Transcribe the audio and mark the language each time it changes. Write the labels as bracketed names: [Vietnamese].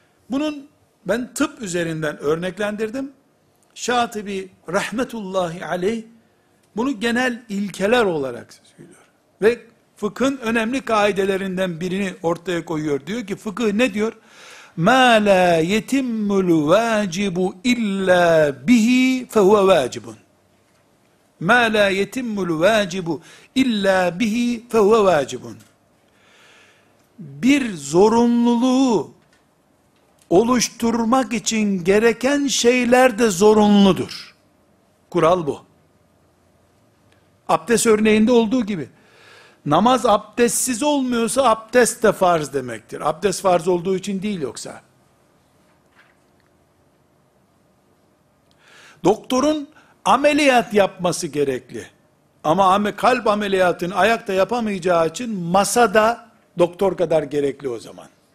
[Turkish] Bunun ben tıp üzerinden örneklendirdim. Şatibi rahmetullahi aleyh bunu genel ilkeler olarak söylüyor. Ve fıkhın önemli kaidelerinden birini ortaya koyuyor. Diyor ki fıkıh ne diyor? [Arabic] مَا لَا يَتِمُّ الْوَاجِبُ اِلَّا بِهِ فَهُوَ وَاجِبٌ مَا لَا يَتِمُّ الْوَاجِبُ اِلَّا بِهِ فَهُوَ وَاجِبٌ [Turkish] Bir zorunluluğu oluşturmak için gereken şeyler de zorunludur. Kural bu. Abdest örneğinde olduğu gibi. Namaz abdestsiz olmuyorsa abdest de farz demektir. Abdest farz olduğu için değil yoksa. Doktorun ameliyat yapması gerekli. Ama kalp ameliyatını ayakta yapamayacağı için masada doktor kadar gerekli o zaman.